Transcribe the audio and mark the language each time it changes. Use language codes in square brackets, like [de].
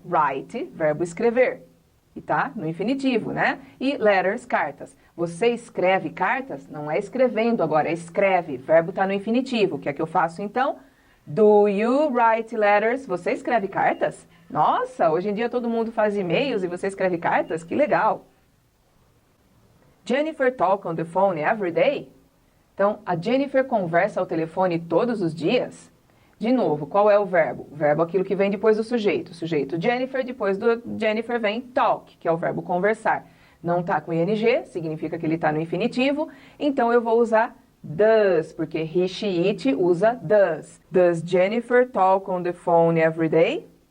[pt] Write, verbo escrever. E tá no infinitivo, né? E letters, cartas. Você escreve cartas? Não é escrevendo agora, é escreve. Verbo tá no infinitivo. O que é que eu faço então? [en] Do you write letters? [pt] Você escreve cartas? Nossa, hoje em dia todo mundo faz e-mails e você escreve cartas? Que legal! [en] Jennifer talk on the phone every day? [pt] Então, a Jennifer conversa ao telefone todos os dias? De novo, qual é o verbo? O verbo é aquilo que vem depois do sujeito. O sujeito Jennifer, depois do Jennifer vem talk, que é o verbo conversar. Não está com ing, significa que ele está no infinitivo, então eu vou usar does, porque he, she, it usa does. [en] Does Jennifer talk on the phone every day?